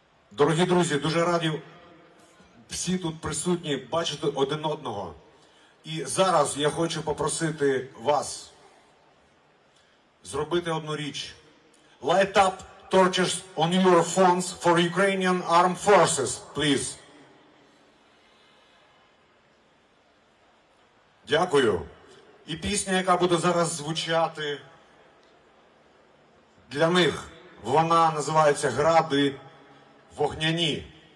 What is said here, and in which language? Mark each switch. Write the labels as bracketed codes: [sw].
[uk] Дорогі друзі, дуже раді всі тут присутні бачити один одного. І зараз я хочу попросити вас зробити одну річ. [en] Light up torches on your phones for Ukrainian Armed Forces, please. [uk] Дякую. І пісня, яка буде зараз звучати для них, вона називається «Гради вогняні».